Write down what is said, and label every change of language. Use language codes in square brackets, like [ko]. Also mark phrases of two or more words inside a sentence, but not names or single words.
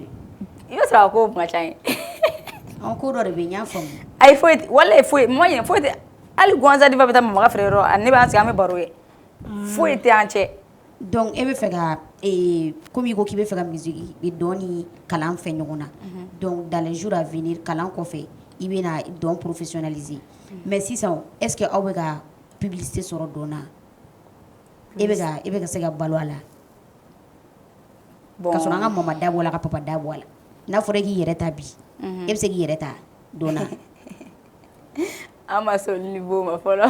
[bm] I bɛ sɔrɔ a ko kun ka ca ye. Ko dɔ de bɛ yen n y'a faamu. Ayi foyi walayi foyi mɔgɔ ɲɛ foyi tɛ hali Ganzan Diva bɛ taa Mama ka feere yɔrɔ ne b'an sigi an bɛ baro kɛ foyi tɛ an cɛ. Donc e bɛ fɛ ka comme i ko k'i bɛ fɛ ka musique dɔn ni kalan fɛ ɲɔgɔn na donc [fr] dans les jours à venir [bm] kalan kɔfɛ i bɛna dɔn professionnaliser mais sisan [fr] est ce que [bm] aw bɛ ka publicité sɔrɔ dɔn na e bɛ ka se ka balo a la ka sɔrɔ an ka mama da bɔ a la ka papa da bɔ a la. n'a fɔra k'i yɛrɛ ta bi e bɛ se k'i yɛrɛ ta don na an ma se niveau ma fɔlɔ